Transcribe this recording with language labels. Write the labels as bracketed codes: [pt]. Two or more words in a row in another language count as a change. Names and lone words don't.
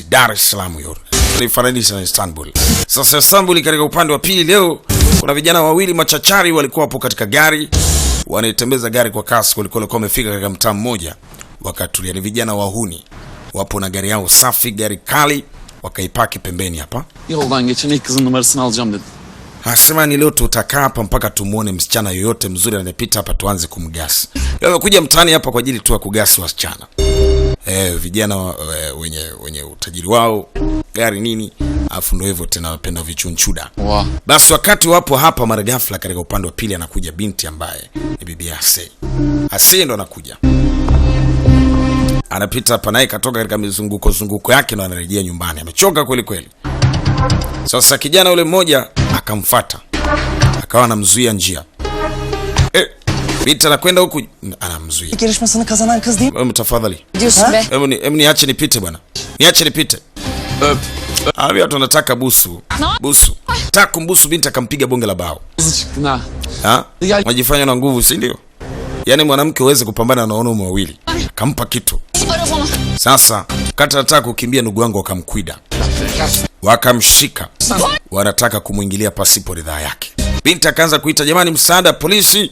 [sw] Dar es Salaam hiyo tunifananisha na Istanbul. Sasa Istanbul katika upande wa pili leo kuna vijana wawili machachari walikuwa hapo katika gari, wanaitembeza gari kwa kasi. Walikuwa wamefika katika mtaa mmoja, wakatulia. Ni vijana wahuni wapo na gari yao safi, gari kali, wakaipaki pembeni hapa. [tr] Yoldan geçen ilk kızın numarasını alacağım dedi. [sw] Asema ni leo tutakaa hapa mpaka tumuone msichana yoyote mzuri anapita hapa tuanze kumgasi. Leo wamekuja mtaani hapa kwa ajili tu ya kugasi wasichana. Vijana wenye utajiri wao, gari nini, afu ndio hivyo tena wanapenda vichunchuda. Wow. Basi wakati wapo hapa mara ghafla katika upande wa pili anakuja binti ambaye ni bibi Ase. Ase ndo anakuja. Anapita hapa naye katoka katika mizunguko yake na anarejea nyumbani. Amechoka kweli kweli. Sasa kijana ule mmoja akamfuata. Akawa anamzuia njia. Binti anakwenda huku anamzuia. [tr] Yarışmasını kazanan kız değil mi? [sw] Tafadhali. [tr] Diyorsun be. [sw] Hebu niache nipite bwana. Niache nipite. Hawa watu wanataka busu. Busu. Taka kumbusu binti akampiga bonge la bao. [tr] Hızlı çıktın ha. [sw] Ha? Unajifanya na nguvu, si ndio? Yaani mwanamke uweze kupambana na wanaume wawili. Kampa kitu. Sasa kati anataka kukimbia, ndugu wangu wakamkwida. Wakamshika. Wanataka kumuingilia pasipo ridhaa yake. Binti akaanza kuita, jamani msaada, polisi.